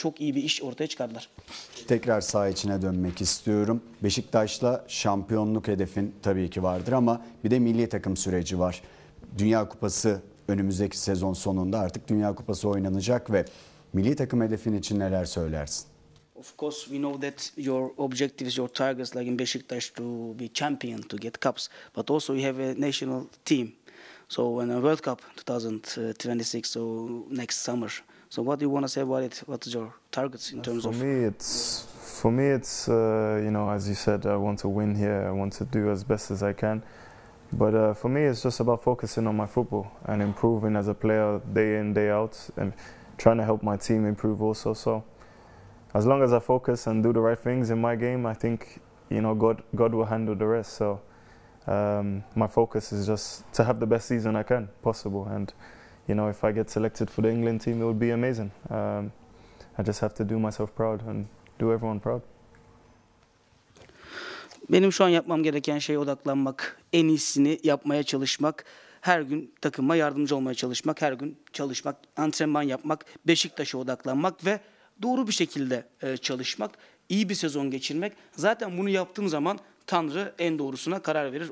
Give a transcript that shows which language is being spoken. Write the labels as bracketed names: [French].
[Turkish] Çok iyi bir iş ortaya çıkardılar. Tekrar saha içine dönmek istiyorum. Beşiktaş'la şampiyonluk hedefin tabii ki vardır ama bir de milli takım süreci var. Dünya Kupası önümüzdeki sezon sonunda artık Dünya Kupası oynanacak ve milli takım hedefin için neler söylersin? [English] Of course, we know that your objectives, your targets, like in Beşiktaş, to be champion, to get cups. But also you have a national team. So when a World Cup 2026, so next summer. So what do you want to say about it? What is your targets in terms of? For me, it's you know, as you said, I want to win here. I want to do as best as I can. But for me, it's just about focusing on my football and improving as a player day in, day out, and trying to help my team improve also. So as long as I focus and do the right things in my game, I think, you know, God will handle the rest. So my focus is just to have the best season I can possible, and you know, if I get selected for the England team, it would be amazing. I just have to do myself proud and do everyone proud. [Turkish] Benim şu an yapmam gereken şeye odaklanmak, en iyisini yapmaya çalışmak, her gün takıma yardımcı olmaya çalışmak, her gün çalışmak, antrenman yapmak, Beşiktaş'a odaklanmak ve doğru bir şekilde çalışmak, iyi bir sezon geçirmek. Zaten bunu yaptığım zaman Tanrı en doğrusuna karar verir.